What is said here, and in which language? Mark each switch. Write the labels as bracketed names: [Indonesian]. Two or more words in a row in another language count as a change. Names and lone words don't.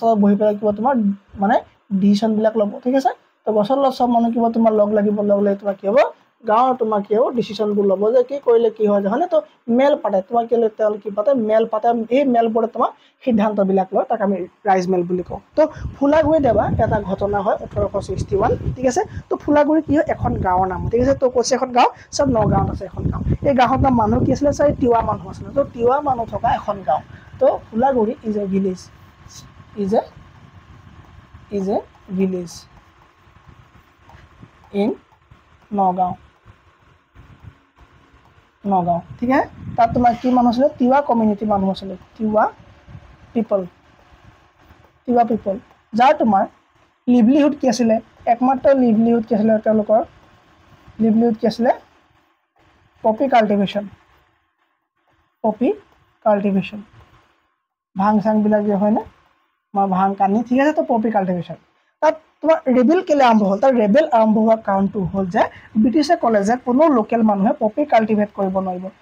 [Assamese] তলত বহি পেলাই কিবা তোমাৰ মানে ডিসিশন বিলাক ল'ব ঠিক আছে তো গছৰ তলত সব মানুহ কিবা তোমাৰ লগ লাগি তোমাৰ কি হ'ব গাঁৱৰ তোমাৰ কি হ'ব ডিসিশনবোৰ ল'ব যে কি কৰিলে কি হয় জানে তো মেল পাতে তোমাৰ কি তেল কি পাতে মেল পাতে এই মেলবোৰে তোমাৰ সিদ্ধান্তবিলাক লয় তাক আমি ৰাইজমেল বুলি কওঁ তো ফুলাগুৰি দেৱা এটা ঘটনা হয় 1861 ঠিক আছে তো ফুলাগুৰি কি হয় এখন গাঁৱৰ নাম ঠিক আছে তো কৈছে এখন গাঁও সব নগাঁৱত আছে এখন গাঁও এই গাঁৱৰ মানুহ কি আছিল চাই তিৱা মানুহ আছিল তো তিৱা মানুহ থকা এখন গাঁও তো ফুলাগুৰি [English] is a village is a village in Nagaon [Hindi] ठीक है [Assamese] তাত তোমাৰ কি মানুহ আছিল তিৱা কমিউনিটি মানুহ আছিল তিৱা পিপল যাৰ তোমাৰ লিভলিহুড কি আছিল একমাত্ৰ লিভলিহুড কি আছিল তেওঁলোকৰ লিভলিহুড কি আছিল [English] poppy cultivation [Assamese] ভাং সাং বিলাক যে হয় না ভাং কানি ঠিক আছে তো [English] poppy cultivation [Assamese] তাত তোমাৰ ৰেবেল কেলে আৰম্ভ হ'ল তাৰ ৰেবেল আৰম্ভ হোৱা কাৰণটো হ'ল যে ব্ৰিটিছে ক'লে যে কোনো লোকেল মানুহে [English] poppy cultivate [Assamese] কৰিব নোৱাৰিব